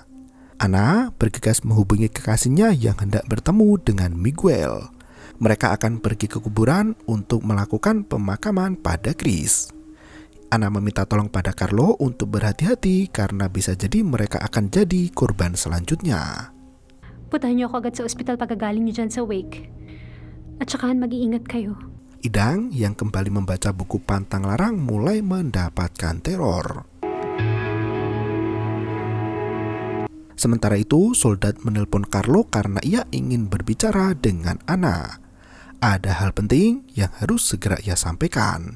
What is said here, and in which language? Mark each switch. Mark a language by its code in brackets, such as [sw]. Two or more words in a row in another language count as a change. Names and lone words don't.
[id] Ana bergegas menghubungi kekasihnya yang hendak bertemu dengan Miguel. Mereka akan pergi ke kuburan untuk melakukan pemakaman pada Chris. Ana meminta tolong pada Carlo untuk berhati-hati karena bisa jadi mereka akan jadi korban selanjutnya. [tl] Putahin niyo ako agad sa ospital pagkagaling niyo dyan sa wake. At sakahan mag-iingat kayo. [id] Idang yang kembali membaca buku pantang larang mulai mendapatkan teror. Sementara itu, soldat menelpon Carlo karena ia ingin berbicara dengan Ana. Ada hal penting yang harus segera ia sampaikan.